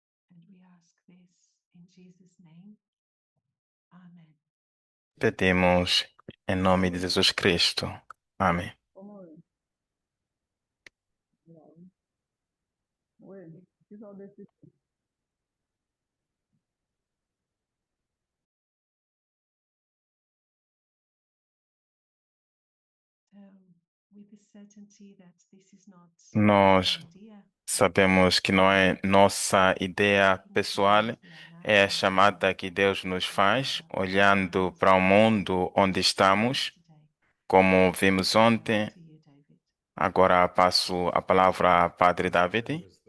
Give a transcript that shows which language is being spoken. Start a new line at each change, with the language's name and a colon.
English: And we ask this in Jesus' name. Amen.
Portuguese: Pedimos em nome de Jesus Cristo. Amém.
English: So, with the certainty that this is not
Portuguese: Nós
English: an idea,
Portuguese: sabemos que não é nossa ideia pessoal, é a chamada que Deus nos faz, olhando para o mundo onde estamos, como vimos ontem.
English: to you, David.
Portuguese: Agora passo a palavra a Padre David.